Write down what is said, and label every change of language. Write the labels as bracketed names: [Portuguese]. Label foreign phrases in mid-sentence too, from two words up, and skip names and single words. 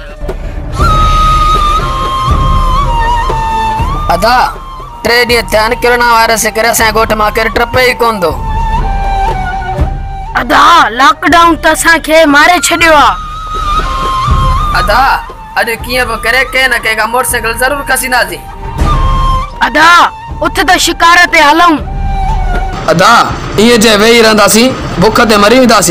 [Sindhi] अदा 3 ॾींहं थिया आहिनि किरोना वायरस करे असांजे ॻोठ मां केरु टपे ई कोन थो। अदा लॉकडाउन त असांखे मारे छॾियो आहे। अदा अॼु कीअं बि करे के न के मोटरसाइकिल ज़रूर खसींदासीं। अदा उठ त शिकार ते हलूं। अदा इहे जे वेही रहंदासीं बुख ते मरी वेंदासीं।